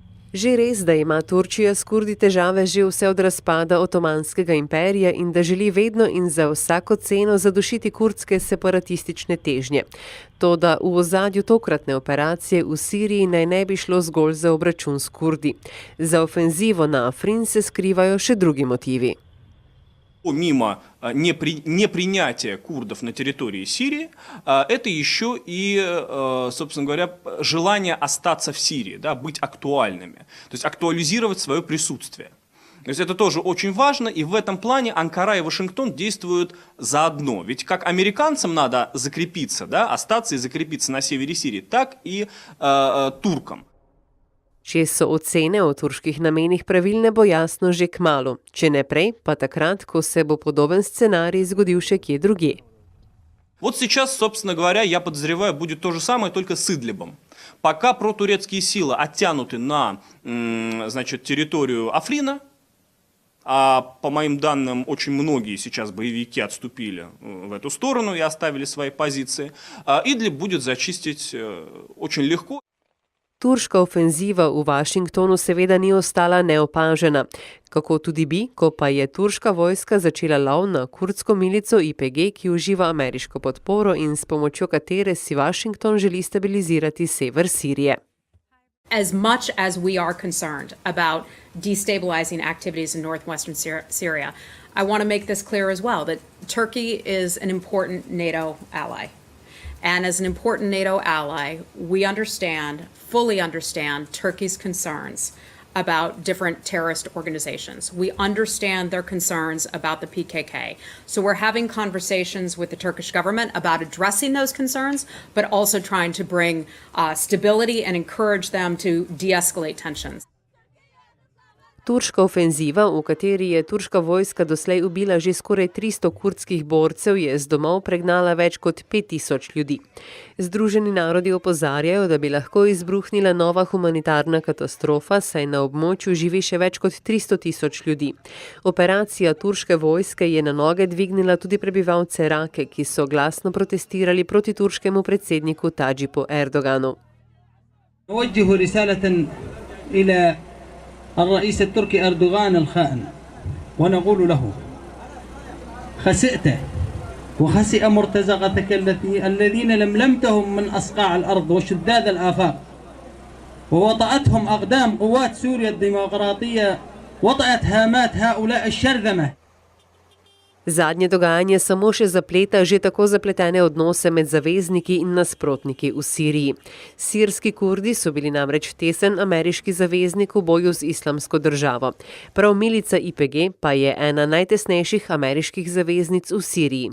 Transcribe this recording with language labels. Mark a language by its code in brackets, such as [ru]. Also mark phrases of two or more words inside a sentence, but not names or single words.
[sl] Že res, da ima Turčija s Kurdi težave že vse od razpada Otomanskega imperija in da želi vedno in za vsako ceno zadušiti kurdske separatistične težnje. Toda v ozadju tokratne operacije v Siriji naj ne bi šlo zgolj za obračun s Kurdi. Za ofenzivo na Afrin se skrivajo še drugi motivi. [ru] Помимо непринятия курдов на территории Сирии, это еще и, собственно говоря, желание остаться в Сирии, да, быть актуальными, то есть актуализировать свое присутствие. То есть это тоже очень важно, и в этом плане Анкара и Вашингтон действуют заодно. Ведь как американцам надо закрепиться, да, остаться и закрепиться на севере Сирии, так и туркам. [sl] Če so ocene o turških namenih pravilne, bo jasno že kmalu. Če ne prej, pa takrat, ko se bo podoben scenarij zgodil še kje drugje. [ru] Вот сейчас, собственно говоря, я подозреваю, будет то же самое, только с Идлибом. Пока протурецкие силы оттянуты на, значит, территорию Африна, а по моим данным, очень многие сейчас боевики отступили в эту сторону и оставили свои позиции, Идлиб будет зачистить очень легко. [sl] Turška ofenziva v Washingtonu seveda ni ostala neopažena. Kako tudi bi, ko pa je turška vojska začela lov na kurdsko milico IPG, ki uživa ameriško podporo in s pomočjo katere si Washington želi stabilizirati sever Sirije. [en] As much as we are concerned about destabilizing activities in northwestern Syria, I want to make this clear as well, that Turkey is an important NATO ally. And as an important NATO ally, we fully understand Turkey's concerns about different terrorist organizations. We understand their concerns about the PKK. So we're having conversations with the Turkish government about addressing those concerns, but also trying to bring stability and encourage them to de-escalate tensions. [sl] Turška ofenziva, v kateri je turška vojska doslej ubila že skoraj 300 kurdskih borcev, je z domov pregnala več kot 5000 ljudi. Združeni narodi opozarjajo, da bi lahko izbruhnila nova humanitarna katastrofa, saj na območju živi še več kot 300 000 ljudi. Operacija turške vojske je na noge dvignila tudi prebivalce Rake, ki so glasno protestirali proti turškemu predsedniku Tadžipu Erdoganu. [ar] الرئيس التركي أردوغان الخائن ونقول له خسئت وخسئ مرتزقتك الذين لملمتهم من أصقاع الأرض وشداد الآفاق ووطأتهم أقدام قوات سوريا الديمقراطية وطأت هامات هؤلاء الشرذمة. [sl] Zadnje dogajanje samo še zapleta že tako zapletene odnose med zavezniki in nasprotniki v Siriji. Sirski Kurdi so bili namreč tesen ameriški zaveznik v boju z Islamsko državo. Prav milica IPG pa je ena najtesnejših ameriških zaveznic v Siriji.